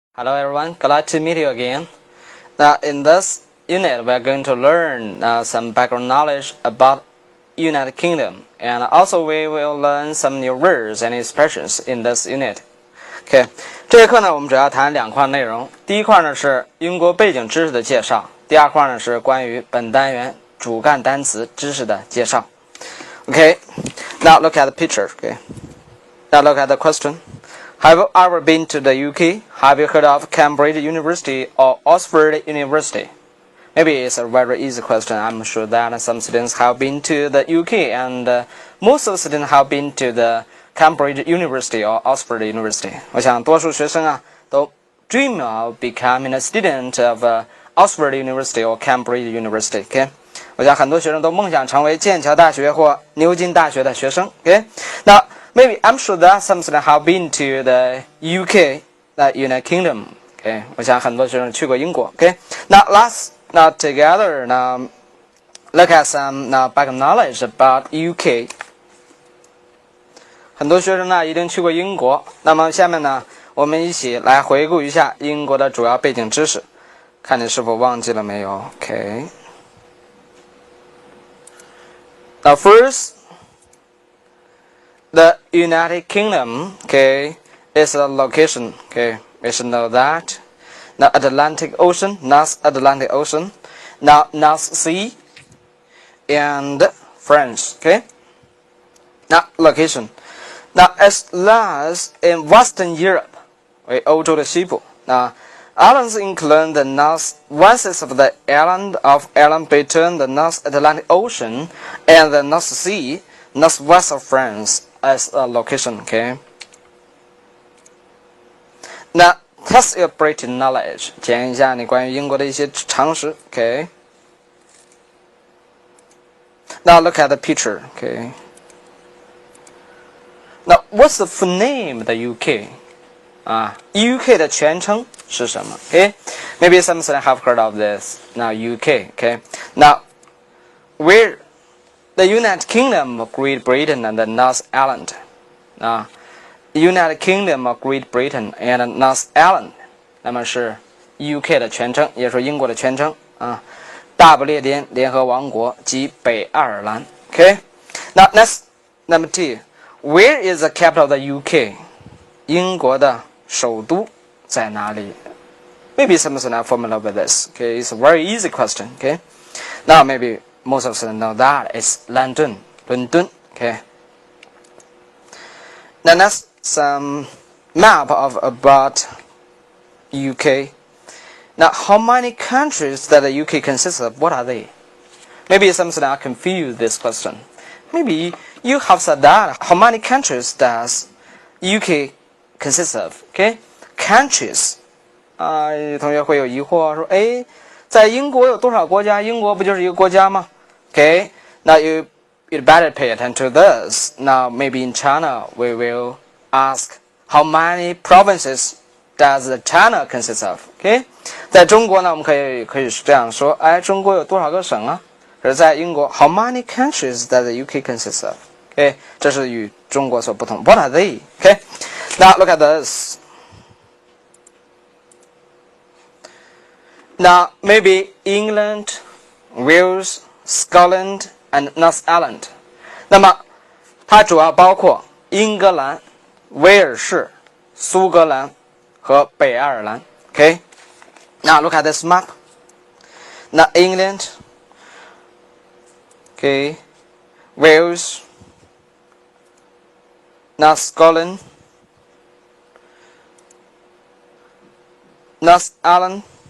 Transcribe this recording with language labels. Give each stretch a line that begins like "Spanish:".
English: Hello everyone, glad to meet you again. Now in this unit we are going to learn some background knowledge about United Kingdom, and also we will learn some new words and expressions in this unit.
Chinese: OK， 这节课呢我们主要谈两块内容，第一块呢是英国背景知识的介绍，第二块呢是关于本单元主干单词知识的介绍。
English: OK, now look at the picture. OK, now look at the question.Have you ever been to the UK? Have you heard of Cambridge University or Oxford University? Maybe it's a very easy question. I'm sure that some students have been to the UK, and most of the students have been to the Cambridge University or Oxford University.
Chinese: 我想多数学生都
English: dream of becoming a student of Oxford University or Cambridge University.
Chinese: OK, 我想很多学生都梦想成为剑桥大学或牛津大学的学生。
English: OK, now.Maybe I'm sure that some students have been to the UK, the United Kingdom.
Chinese: Okay, 我想很多学生去过英国。
English: Okay, now let's together look at some background knowledge about UK.
Chinese: 很多学生一定去过英国。那么下面我们一起来回顾一下英国的主要背景知识，看你是否忘记了没有。
English: Okay. Now first.The United Kingdom, okay, is a location, okay, we should know that. Now Atlantic Ocean, North Atlantic Ocean, now North Sea, and France, okay. Now location. Now as lies in Western Europe,
Chinese: 为欧洲的西部。
English: Now islands include the northwest of the island of Ireland between the North Atlantic Ocean and the North Sea, northwest of France.As a location, okay. Now, test your British knowledge.
Chinese: 检验一下你关于英国的一些常识 okay.
English: Now look at the picture, okay. Now, what's the full name of the UK?
Chinese: UK 的全称是什么 okay?
English: Maybe some students have heard of this. Now, UK, okay. Now, where?The United Kingdom of Great Britain and the North Ireland. United Kingdom of Great Britain and North Ireland.
Chinese: 那么是 UK 的全称，也是英国的全称大不列颠联合王国及北爱尔兰。
English: Okay. Now next, number 2. Where is the capital of the UK?
Chinese: 英国的首都在哪里
English: ？Maybe some are not familiar with this. Okay, it's a very easy question. Okay. Now maybe.Most of us know that it's London. Okay. Now that's some map of about UK. Now, how many countries that the UK consists of? What are they? Maybe some students are confused this question. Maybe you have said that. How many countries does UK consist of? Okay, countries.
Chinese: 同学会有疑惑说，在英国有多少国家？英国不就是一个国家吗？
English: Okay, now you'd better pay attention to this. Now maybe in China we will ask how many provinces does China consist of?
Chinese: Okay, 在中国呢我们可以这样说，中国有多少个省啊？而在英国
English: how many countries does the UK consist of?
Chinese: Okay, 这是与中国所不同。
English: What are they? Okay, now look at this. Now maybe England, Wales,Scotland and North Ireland.
Chinese: 那么它主要包括英格兰、威尔士、苏格兰和北爱尔兰。
English: Okay. Now look at this map. Now England, okay, Wales, now Scotland, North Ireland.